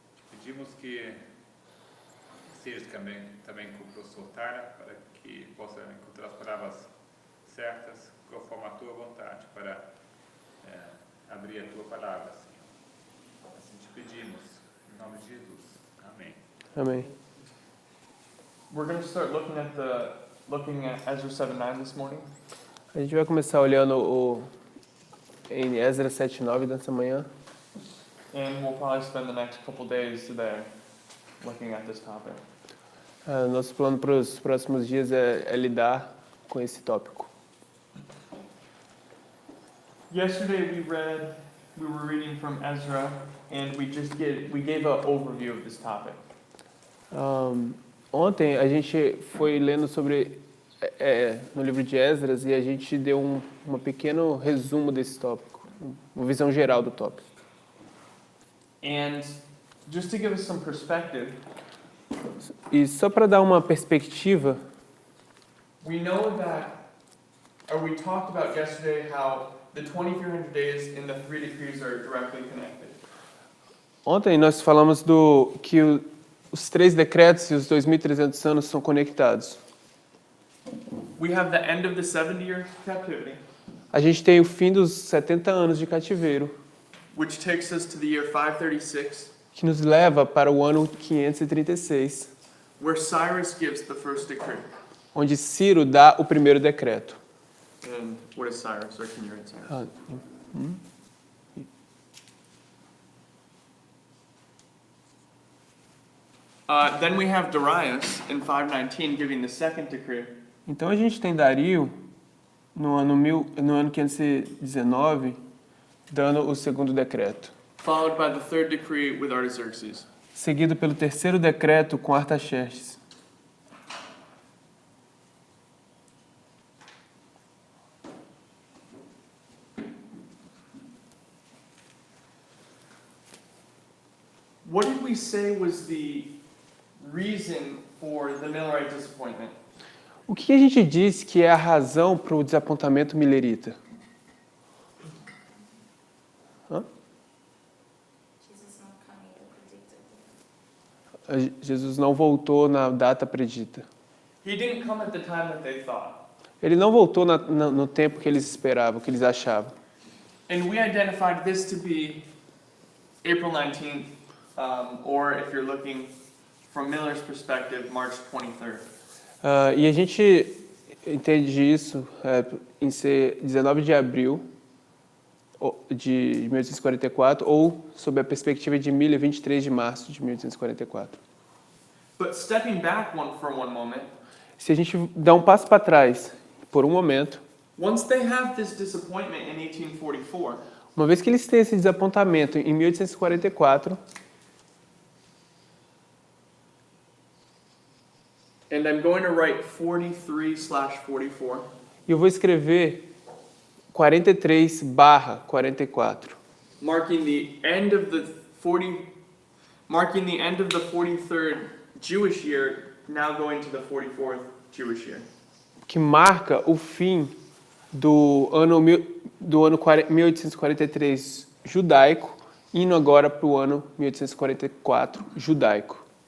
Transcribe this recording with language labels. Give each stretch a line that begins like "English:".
Portuguese: Te pedimos que estejas também com o professor Tara, para que possa encontrar as palavras certas, conforme a tua vontade, para abrir a tua palavra, Senhor. Assim te pedimos, em nome de Jesus. Amém. Amém.
English: We're going to start looking at Ezra 7:9 this morning.
Portuguese: A gente vai começar olhando em Esdras 7:9 dessa manhã.
English: And we'll probably spend the next couple days there looking at this topic.
Portuguese: Nosso plano para os próximos dias é lidar com esse tópico.
English: Yesterday we were reading from Ezra, and we gave an overview of this topic.
Portuguese: Ontem a gente foi lendo sobre no livro de Esdras e a gente deu um pequeno resumo desse tópico, uma visão geral do tópico.
English: And just to give us some perspective,
Portuguese: E só para dar uma perspectiva,
English: we talked about yesterday how the 2300 days and the 3 decrees are directly connected.
Portuguese: ontem nós falamos que os 3 decretos e os 2.300 anos são conectados.
English: We have the end of the 70-year captivity,
Portuguese: A gente tem o fim dos 70 anos de cativeiro,
English: which takes us to the year 536,
Portuguese: que nos leva para o ano 536,
English: where Cyrus gives the first decree.
Portuguese: onde Ciro dá o primeiro decreto.
English: And what is Cyrus? Or can you read Cyrus? Then we have Darius in 519 giving the second decree.
Portuguese: Então a gente tem Dario no ano 519 dando o segundo decreto,
English: Followed by the third decree with Artaxerxes.
Portuguese: seguido pelo terceiro decreto com Artaxerxes.
English: What did we say was the reason for the Millerite disappointment?
Portuguese: O que a gente diz que é a razão para o desapontamento milerita? Jesus não voltou na data predita.
English: He didn't come at the time that they thought.
Portuguese: Ele não voltou no tempo que eles esperavam, que eles achavam.
English: And we identified this to be April 19th, or if you're looking from Miller's perspective, March 23rd.
Portuguese: E a gente entende isso em ser 19 de abril de 1844 ou sob a perspectiva de 23 de março de 1844.
English: But stepping back for one moment,
Portuguese: Se a gente dá um passo para trás por um momento,
English: once they have this disappointment in 1844,
Portuguese: uma vez que eles têm esse desapontamento em 1844,
English: and I'm going to write 43/44.
Portuguese: e eu vou escrever 43/44,
English: Marking the end of the 43rd Jewish year, now going to the 44th Jewish year.
Portuguese: que marca o fim do ano 1843 judaico, indo agora para o ano 1844 judaico.